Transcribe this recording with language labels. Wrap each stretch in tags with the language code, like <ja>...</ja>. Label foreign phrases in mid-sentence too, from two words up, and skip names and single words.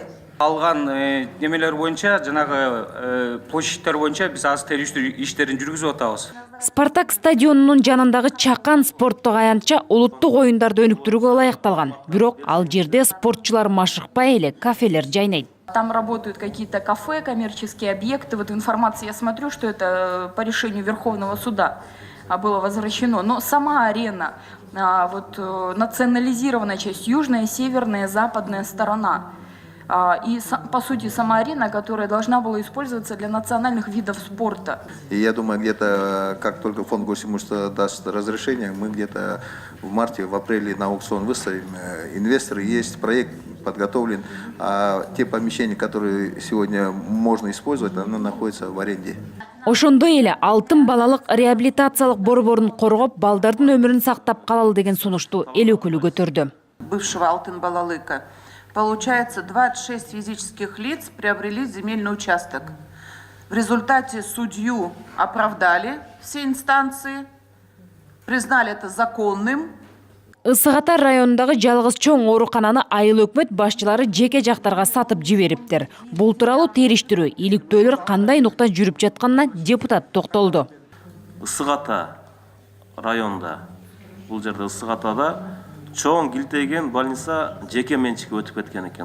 <ky>Алган немелер боюнча, жанагы площадьтер боюнча биз азыр териштирүү иштерин жүргүзүп атабыз. Спартак стадионунун жанындагы Чакан спорттук аянтча улуттук оюндарды өнүктүрүүгө ылайыкталган. Бирок ал жерде спортчулар машыкпай эле кафелер жайнайт.</ky> <ru>Там работают какие-то кафе, коммерческие объекты. Вот в информации я смотрю, что это по решению Верховного суда было возвращено. Но сама арена, вот национализированная часть, южная, северная, западная сторона. И, по сути, сама арена, которая должна была использоваться для национальных видов спорта. И я думаю, где-то, как только фонд госимущества даст разрешение, мы где-то в марте, в апреле на аукцион выставим. Инвесторы есть, проект подготовлен, а те помещения, которые сегодня можно использовать, они находятся в аренде.</ru> <ky>Ошондой эле алтын балалык реабилитациялык борборун коргоп, балдардын өмүрүн сактап калалы деген сунушту эл өкүлү көтөрдү.</ky> <ru>Бывшего алтын балалыка. Получается, 26 физических лиц приобрели земельный участок. В результате судью оправдали все инстанции, признали это законным.</ru> <ky>Ысык Ата районундагы жалгыз чоң оорукананы айыл өкмөт башчылары жеке жактарга сатып жибериптир. Бул тууралуу териштирүү, иликтөөлөр кандай нукта жүрүп жатканына депутат токтолду. Ысык Ата районунда, бул жерде Ысык Атада чоң килтейген больница жеке менчикке өтүп кеткен экен.</ky>